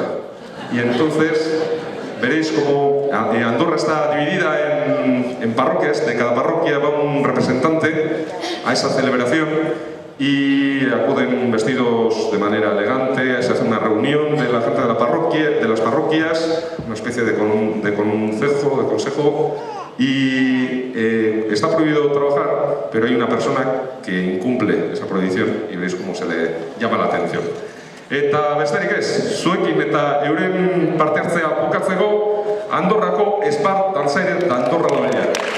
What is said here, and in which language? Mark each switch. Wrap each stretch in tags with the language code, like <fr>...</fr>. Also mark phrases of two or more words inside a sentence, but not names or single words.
<es>Y entonces veréis como Andorra está dividida en parroquias, de cada parroquia va un representante a esa celebración y acuden vestidos de manera elegante, se hace una reunión de la gente de la parroquia, de las parroquias, una especie de consejo. Y está prohibido trabajar, pero hay una persona que incumple esa prohibición y veis cómo se le llama la atención.</es> <eu>Eta besterik ez, zuekin eta euren parte hartzea bukatzeko Andorrako Espart Dantzaide d'Andorra la Bella.</eu>